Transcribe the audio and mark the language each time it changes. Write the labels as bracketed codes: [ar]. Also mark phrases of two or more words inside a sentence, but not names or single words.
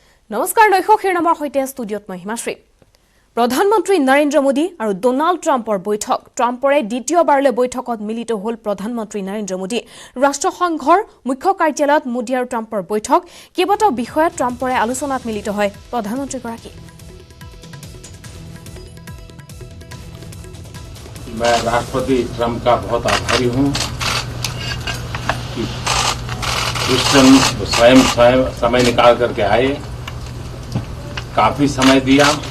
[as] নমস্কাৰ দৰ্শকৰ নামৰ সৈতে ষ্টুডিঅত মই হিমাশ্ৰী প্ৰধানমন্ত্ৰী নৰেন্দ্ৰ মোদী আৰু ডোনাল্ড ট্ৰাম্পৰ বৈঠক ট্ৰাম্পৰে দ্বিতীয়বাৰলৈ বৈঠকত মিলিত হ'ল প্ৰধানমন্ত্ৰী নৰেন্দ্ৰ মোদী ৰাষ্ট্ৰসংঘৰ মুখ্য কাৰ্যালয়ত মোদী আৰু ট্ৰাম্পৰ বৈঠক কেইবাটাও বিষয়ত ট্ৰাম্পৰে আলোচনাত মিলিত হয় প্ৰধানমন্ত্ৰীগৰাকী [hi] मैं राष्ट्रपति ट्रंप का बहुत आभारी हूं कि ह्यूस्टन स्वयं समय निकाल करके आए काफी समय दिया